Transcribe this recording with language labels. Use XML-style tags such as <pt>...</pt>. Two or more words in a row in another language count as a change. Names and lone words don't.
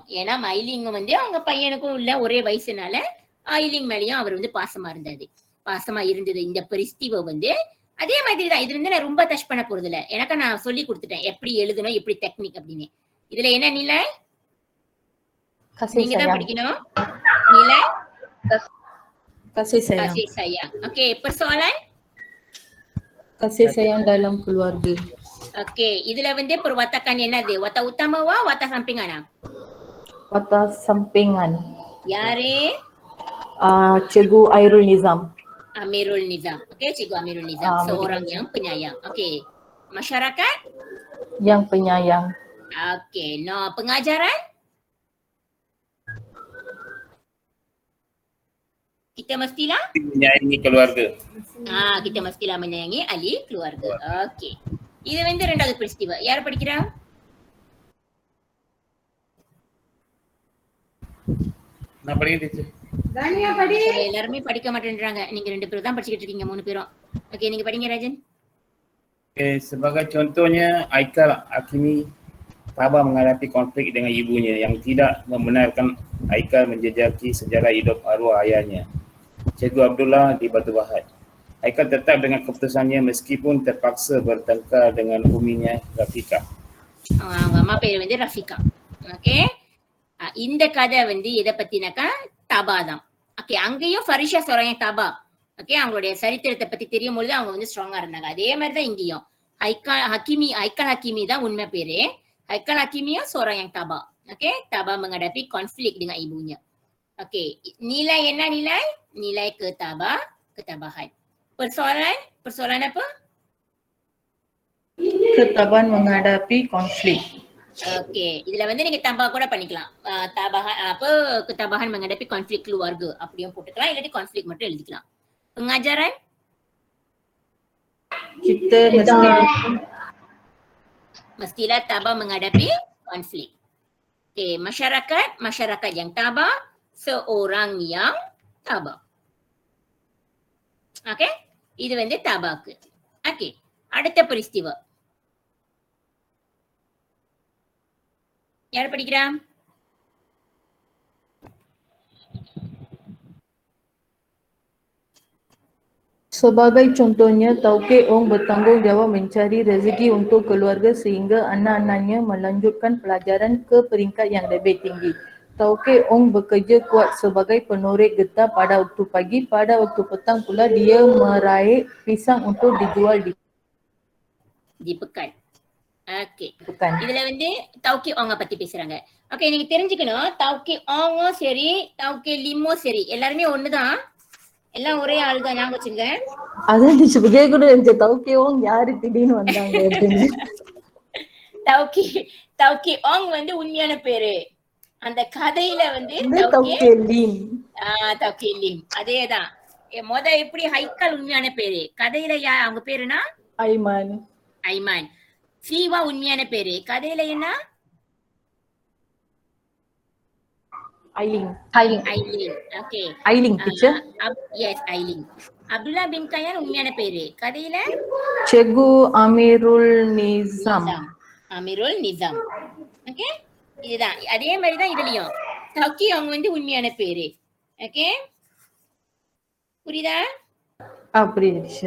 <ta>ஏன்னா ஐலிங் அவங்க பையனுக்கும் உள்ள ஒரே வயசுனால ஐலிங் மேலையும் அவர் பாசமா இருந்தது. இந்த பரிஸ்திவம் அதே மாதிரிதான். இதுல நான் ரொம்ப டச் பண்ண போறது இல்ல. எனக்கு நான் சொல்லி கொடுத்துட்டேன் எப்படி எழுதணும், எப்படி டெக்னிக் அப்படின்னு. இதுல என்ன நிலை நீங்க தான் படிக்கணும். நிலை</ta> <ms>kasih sayang. Okey, persoalan Kasih sayang dalam keluarga.</ms> <ta>okey, இதுல perwatakan என்னது?</ta> <ms>Watak utamawa, watak sampingan? Watak sampingan.</ms> <ta>Yare</ta> <ms>Cikgu Airul Nizam. Amirul Nizam. Okey, Cikgu Amirul Nizam, seorang yang penyayang. Okey, masyarakat yang penyayang. Okey, pengajaran kita mestilah menyayangi keluarga. Kita mestilah menyayangi ahli keluarga. Okey.</ms> <ta>இது இரண்டாவது peristiwa. யார் படிக்கிறா? நான் படிக்கிறேன் டீச்சர். தானியா படி. எல்லாரும் படிக்க மாட்டேன்றாங்க. நீங்க ரெண்டு பேரும் தான் படிச்சிட்டு இருக்கீங்க, மூணு பேரும். Okey, நீங்க படிங்க Rajan.</ta> <ms>Okay, sebagai contohnya Aikal Hakimi tabah menghadapi konflik dengan ibunya yang tidak membenarkan Aikal menjejaki sejarah hidup arwah ayahnya, Cikgu Abdullah di Batu Bahat. Aikal tetap dengan keputusannya meskipun terpaksa bertengkar dengan uminya Rafika.</ms> <ta>அவங்க அம்மா பேர் ரஃபிகா. ஓகே, இந்த கதை எதை பத்தினாக்கா தபா தான். ஓகே, அங்கேயும் ஃபரிஷா சொல்றாங்க தபா. ஓகே, அவங்களுடைய சரித்திரத்தை பத்தி தெரியும் பொழுது அவங்க ஸ்ட்ராங்கா இருந்தாங்க. அதே மாதிரிதான் இங்கேயும் ஐக்கால் ஹக்கீமி தான் உண்மை பேரு.</ta> <ms>Aikal Hakimiyah seorang yang tabah. Okey, tabah menghadapi konflik dengan ibunya. Okey, nilai என்ன nilai? Nilai ketabahan. Persoalan apa? Ketabahan menghadapi konflik. Okey,</ms> <ta>இதுல நீங்க tambah கூட பண்ணிக்கலாம்.</ta> <ms>Ketabahan menghadapi konflik keluarga</ms> <ta>அப்படியும் போட்டுக்கலாம், இல்லாட்டி konflik மட்டும் எழுதிக்கலாம்.</ta> <ms>Pengajaran? Kita mestilah tabah menghadapi konflik. Okey, masyarakat yang tabah, seorang yang tabah. Okey,</ms> <ta>இது tabahku. Okey, அடுத்த peristiwa. யார் படிக்கிறா?</ta> <ms>Sebagai contohnya, Tauke Ong bertanggungjawab mencari rezeki untuk keluarga sehingga anak-anaknya melanjutkan pelajaran ke peringkat yang lebih tinggi. Tauke Ong bekerja kuat sebagai penorek getah pada waktu pagi. Pada waktu petang pula dia meraih pisang untuk dijual di pekan. Okey. Pekan.</ms> <ta>இதுல Tauke Ong பத்தி பேசுறாங்க. ஓகே, நீங்க தெரிஞ்சுக்கணும், Tauke Ong சரி, Tauke Limo சரி, எல்லாருமே ஒண்ணுதான். எல்லாம் ஒரே ஆள் தான், ஞாபகம் வச்சுங்க. அதான் கேட்க கூட இருந்துச்சு, Tauke Ong யாரு திடீர்னு வந்தாங்க அப்படின்னு. Tauke Ong உண்மையான பேரு. அந்த கதையில Tauke Lim. Tauke Lim, அதேதான். எப்படி ஹைக்கால் உண்மையான பேரு, கதையில அவங்க பேருனா ஐமான். சீவா உண்மையான பேரு, கதையில என்ன? Ailing. Okay. Ailing teacher. Yes, Ailing. Abdullah bin Kayan உண்மையான பேரு, கதையில</ta> <ms>Cikgu Amirul Nizam.</ms> <ta>Okay, இதுதான். அதே மாதிரிதான் இதுலயும் Tauke Ong உண்மையான பேரு. ஓகே, புரியுதா? புரியுது teacher.</ta>